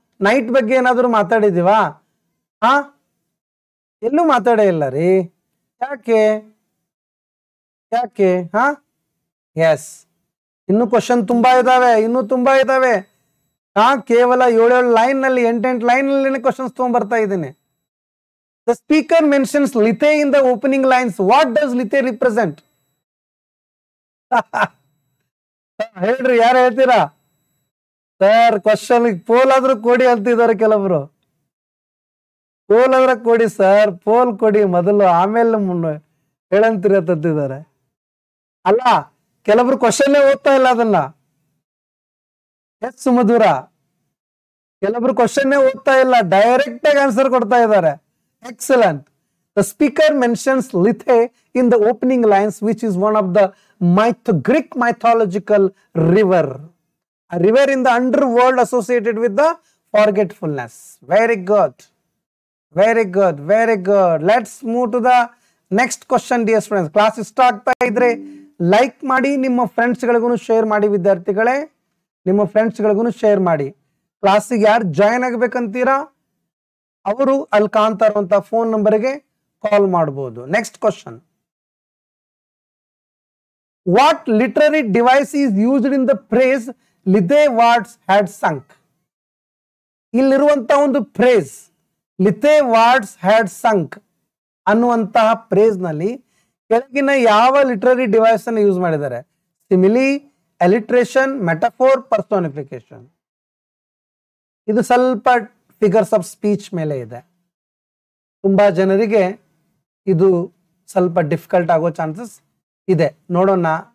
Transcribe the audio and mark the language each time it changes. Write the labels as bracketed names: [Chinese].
[Kannada] Night ಬಗ್ಗೆ ಏನಾದ್ರು ಮಾತಾಡಿದೀವಾ? ಹಾ, ಎಲ್ಲೂ ಮಾತಾಡೇ ಇಲ್ಲ ರೀ. ಯಾಕೆ ಯಾಕೆ? ಹಾ, ಎಸ್. ಇನ್ನು ಕ್ವಶನ್ ತುಂಬಾ ಇದಾವೆ, ಇನ್ನೂ ತುಂಬಾ ಇದಾವೆ. ಹಾ, ಕೇವಲ 7 ಲೈನ್ ನಲ್ಲಿ 8 ಲೈನ್ ನಲ್ಲಿ ಕ್ವಶನ್ಸ್ ತಗೊಂಡ್ಬರ್ತಾ ಇದ್ದೀನಿ. [English] The speaker mentions Lithe in the opening lines. What does Lithe represent? [Kannada] ಹೇಳ್ರಿ, ಯಾರು ಹೇಳ್ತೀರಾ? ಸರ್ ಕ್ವಶನ್ ಪೋಲ್ ಆದ್ರೂ ಕೊಡಿ ಅಂತಿದ್ದಾರೆ ಕೆಲವರು. ಪೋಲ್ ಆದ್ರೆ ಕೊಡಿ ಸರ್, ಪೋಲ್ ಕೊಡಿ ಮೊದಲು, ಆಮೇಲೆ ಹೇಳಂತೀರ ತಂತಿದ್ದಾರೆ. ಅಲ್ಲ, ಕೆಲವರು ಕ್ವಶನ್ ಓದ್ತಾ ಇಲ್ಲ ಅದನ್ನ. ಎಸ್ ಸುಮಧುರ, ಕೆಲವರು ಕ್ವಶನ್ ಓದ್ತಾ ಇಲ್ಲ, ಡೈರೆಕ್ಟ್ ಆಗಿ ಆನ್ಸರ್ ಕೊಡ್ತಾ ಇದ್ದಾರೆ. [English] Excellent. The speaker mentions Lithe in the opening lines, which is one of the Greek mythological river. A river in the underworld associated with the forgetfulness. Very good. Very good. Very good. Let's move to the next question, dear students. [Kannada] Class start ಆಗ್ತಾ ಇದ್ರೆ like ಮಾಡಿ, ನಿಮ್ಮ friends ಗಳಿಗೂ share ಮಾಡಿ. ವಿದ್ಯಾರ್ಥಿಗಳೇ, ನಿಮ್ಮ friends ಗಳಿಗೂ share ಮಾಡಿ. ಕ್ಲಾಸಿಗೆ ಯಾರು ಜಾಯಿನ್ ಆಗಬೇಕಂತೀರಾ ಅವರು ಅಲ್ಲಿ ಕಾಣ್ತಾ ಇರುವಂತ ಫೋನ್ ನಂಬರ್ಗೆ ಕಾಲ್ ಮಾಡಬಹುದು. [English] Next question. What literary device is used in the phrase Lithe Wards had sunk? [Kannada] ಇಲ್ಲಿರುವಂತಹ ಒಂದು ಫ್ರೇಸ್ ಲಿಥೆ ವಾರ್ಡ್ಸ್ ಹ್ಯಾಡ್ ಸಂಕ್ ಅನ್ನುವಂತಹ ಫ್ರೇಸ್ ನಲ್ಲಿ ಕೆಳಗಿನ ಯಾವ ಲಿಟರರಿ ಡಿವೈಸ್ ಅನ್ನು ಯೂಸ್ ಮಾಡಿದ್ದಾರೆ? [English] Simile, alliteration, metaphor, personification. [Kannada] ಇದು ಸ್ವಲ್ಪ ಫಿಗರ್ಸ್ ಆಫ್ ಸ್ಪೀಚ್ ಮೇಲೆ ಇದೆ. ತುಂಬಾ ಜನರಿಗೆ ಇದು ಸ್ವಲ್ಪ ಡಿಫಿಕಲ್ಟ್ ಆಗೋ ಚಾನ್ಸಸ್ ಇದೆ. ನೋಡೋಣ.